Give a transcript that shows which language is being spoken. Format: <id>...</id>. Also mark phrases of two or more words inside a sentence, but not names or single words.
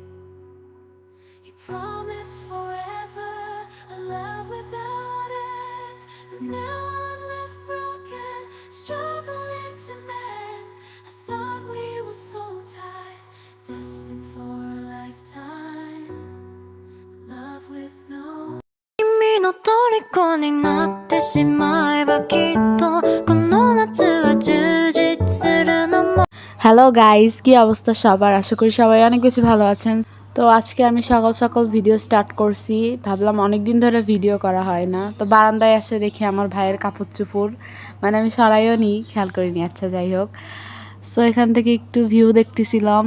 <en>You promised forever a love without end, but now I'm left broken, struggling to mend. I thought we were so tight, destined for a lifetime, love with no</en> <ja>君の虜になってしまえばきっとこの夏は充実するのも</ja> <en>hello guys,</en> <bn>কি অবস্থা সবার? আশা করি সবাই অনেক বেশি ভালো আছেন। তো আজকে আমি সকাল সকাল ভিডিও স্টার্ট করছি। ভাবলাম অনেক দিন ধরে ভিডিও করা হয় না, তো বারান্দায় এসে দেখি আমার ভাইয়ের কাপড় চোপড়, মানে আমি সরাইও নি, খেয়াল করিনি। আচ্ছা, যাই হোক। সো এখান থেকে একটু ভিউ দেখতেছিলাম।</bn>